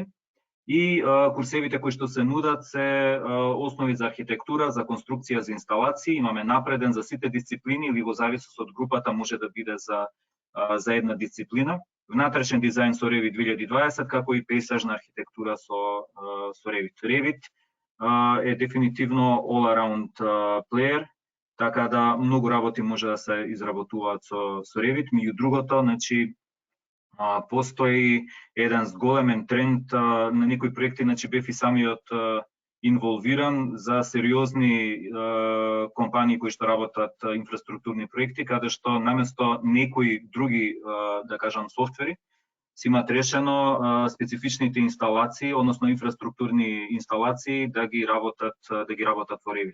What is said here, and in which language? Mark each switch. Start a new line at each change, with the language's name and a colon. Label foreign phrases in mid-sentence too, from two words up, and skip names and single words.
Macedonian: И курсевите кои што се нудат се основи за архитектура, за конструкција, за инсталации. Имаме напреден за сите дисциплини или во зависност од групата може да биде за една дисциплина. Внатрешен дизајн со Revit 2020, како и пейсажна архитектура со Revit. Revit е дефинитивно
English: all around player,
Macedonian: така да многу работи може да се изработуваат со Revit. Меѓу другото, значи постои еден зголемен тренд на некои проекти, значи бев и самиот инволвиран за сериозни компании кои што работат инфраструктурни проекти, каде што наместо некои други, да кажам, софтвери, си имат решено специфичните инсталации, односно инфраструктурни инсталации да ги работат во Revit.